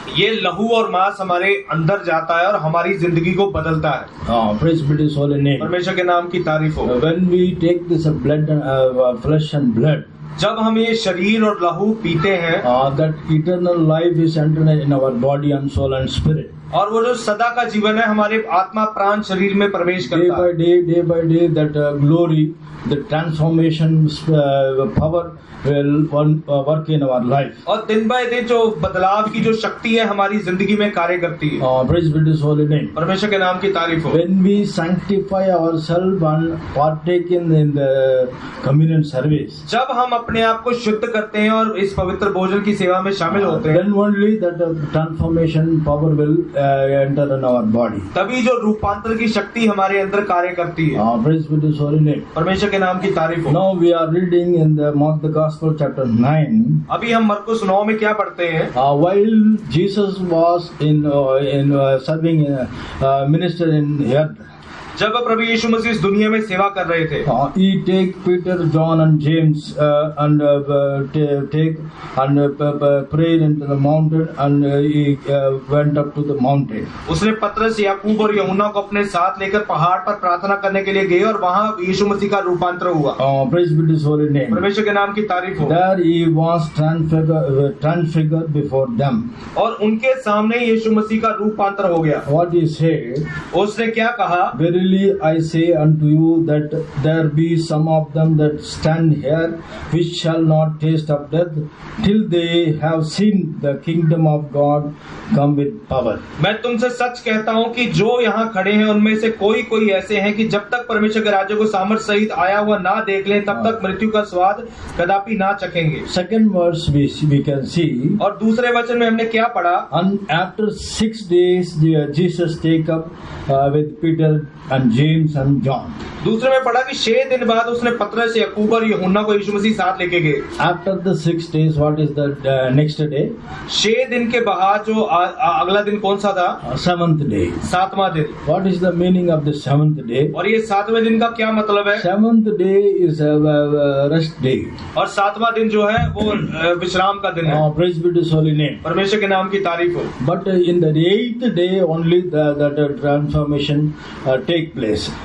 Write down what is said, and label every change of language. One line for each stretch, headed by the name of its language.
Hindi: ये लहू और मांस हमारे अंदर जाता है और हमारी जिंदगी को बदलता है।
English: Praise be His holy name.
Hindi: परमेश्वर के नाम की तारीफ हो।
English: When we take this blood and flesh and blood,
Hindi: जब हम ये शरीर और लहू पीते हैं,
English: that eternal life is entered in our body and soul and spirit.
Hindi: और वो जो सदा का जीवन है हमारे आत्मा प्राण शरीर में प्रवेश करता है।
English: Day by day, that glory, the transformation power will work in our life.
Hindi: और दिन बाय दिन जो बदलाव की जो शक्ति है हमारी जिंदगी में कार्य करती है।
English: Praise be His holy name.
Hindi: परमेश्वर के नाम की तारीफ हो।
English: When we sanctify ourselves and partake in the communion service,
Hindi: जब हम अपने आप को शुद्ध करते हैं और इस पवित्र भोजन की सेवा में शामिल होते हैं,
English: then only that transformation power will enter in our body.
Hindi: तभी जो रूपांतर की शक्ति हमारे अंदर कार्य करती है।
English: Praise be His holy name.
Hindi: परमेश्वर के नाम की तारीफ हो।
English: Now we are reading in the Gospel chapter 9.
Hindi: अभी हम मरकुस 9 में क्या पढ़ते हैं?
English: While Jesus was in serving minister in earth,
Hindi: जब प्रभु यीशु मसीह इस दुनिया में सेवा कर रहे थे,
English: he take Peter, John and James and take and prayed into the mountain, and he went up to the mountain.
Hindi: उसने पतरस, याकूब और यूहन्ना को अपने साथ लेकर पहाड़ पर प्रार्थना करने के लिए गए और वहाँ यीशु मसीह का रूपांतर हुआ।
English: Praise be His holy name.
Hindi: परमेश्वर के नाम की तारीफ हो।
English: There he was transfigured before them.
Hindi: और उनके सामने यीशु मसीह का रूपांतर हो गया।
English: What he said?
Hindi: उसने क्या कहा?
English: Verily I say unto you that there be some of them that stand here which shall not taste of death till they have seen the kingdom of God come with power.
Hindi: मैं तुमसे सच कहता हूँ कि जो यहाँ खड़े हैं उनमें से कोई ऐसे हैं कि जब तक परमेश्वर के राज्य को सामर्थ सहित आया हुआ ना देख लें तब तक मृत्यु का स्वाद कदापि ना चखेंगे।
English: Second verse we can see.
Hindi: और दूसरे वचन में हमने क्या पढ़ा?
English: And after 6 days Jesus take up with Peter and James and John.
Hindi: दूसरे में पढ़ा कि 6 दिन बाद उसने पतरस, याकूब और यूहन्ना को यीशु मसीह साथ लेके गए।
English: After the 6 days, what is the next day?
Hindi: 6 दिन के बाद जो अगला दिन कौन सा था?
English: 7th day.
Hindi: 7वां दिन।
English: What is the meaning of the 7th day?
Hindi: और ये 7वें दिन का क्या मतलब है?
English: 7th day is a rest day.
Hindi: और 7वां दिन जो है वो विश्राम का दिन है।
English: Praise be His holy name.
Hindi: परमेश्वर के नाम की तारीफ हो।
English: But in the 8th day only the transformation take place.